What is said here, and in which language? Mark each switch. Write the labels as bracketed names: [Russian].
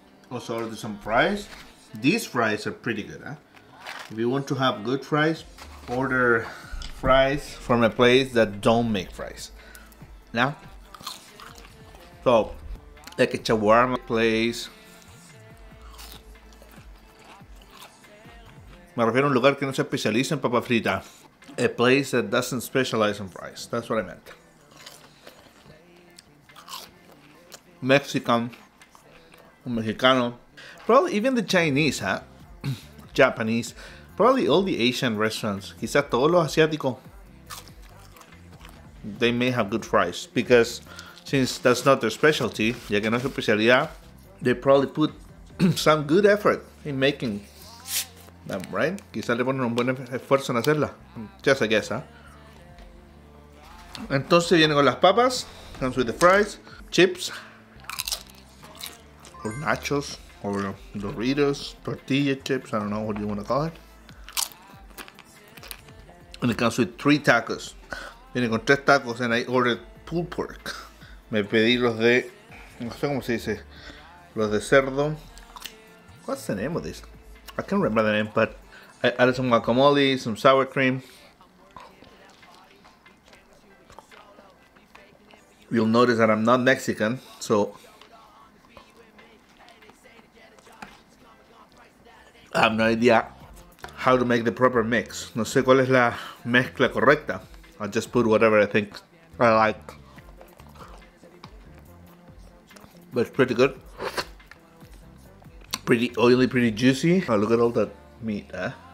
[English] Also ordered some fries. These fries are pretty good, huh? If you want to have good fries, order fries from a place that don't make fries. Now, so like a shawarma place. [Spanish] Me refiero a un lugar que no se especializa en papa frita. [English] A place that doesn't specialize in fries. That's what I meant. Mexican, [Spanish] un mexicano, [English] probably even the Chinese, huh? Japanese, probably all the Asian restaurants, [Spanish] quizás todos los asiáticos, [English] they may have good fries because since that's not their specialty, [Spanish] ya que no es su especialidad, [English] they probably put some good effort in making them, right? [Spanish] Quizás le ponen un buen esfuerzo en hacerla. [English] Just a guess, huh? [Spanish] Entonces viene con las papas, [English] comes with the fries, chips, or nachos, or Doritos, tortilla chips, I don't know what you want to call it. And it comes with 3 tacos. [Spanish] Viene con 3 tacos [English] and I ordered pulled pork. [Spanish] Me pedí los de, no sé cómo se dice, los de cerdo. [English] What's the name of this? I can't remember the name, but I added some guacamole, some sour cream. You'll notice that I'm not Mexican, so I have no idea how to make the proper mix. [Spanish] No sé cuál es la mezcla correcta. [English] I'll just put whatever I think I like. But it's pretty good. Pretty oily, pretty juicy. Oh, look at all that meat, huh?